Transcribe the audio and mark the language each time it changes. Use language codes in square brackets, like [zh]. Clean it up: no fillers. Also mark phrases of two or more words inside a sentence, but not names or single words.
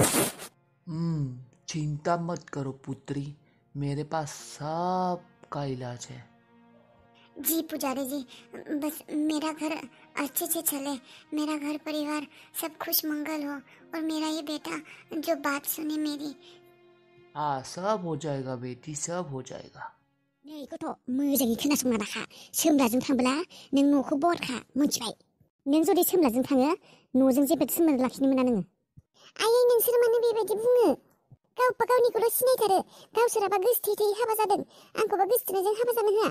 [hi] चिंता मत करो पुत्री, मेरे पास सबका इलाज है। जी पुजारी जी, बस मेरा घर अच्छे से चले, मेरा घर परिवार सब खुश मंगल हो, और मेरा ये बेटा जो बात सुने मेरी। हाँ, सब हो जाएगा बेटी, सब हो जाएगा। [brx] नै गथ', मोजाङै खोनासंना लाखा। सोमलाजों थांब्ला नों न'खौ बरखा, मिथिबाय? नों जुदि सोमलाजों थाङो, न'जों जेबो सोमोन्दो लाखिनो मोना नोङो। आयै, नोंसोर मानो बेबायदि बुङो? गावबा गावनिखौल' सिनायथारो। गावसोराबा गोसथोयै हाबा जादों, आंखौबा गोसथोनायजों हाबा जानो होआ।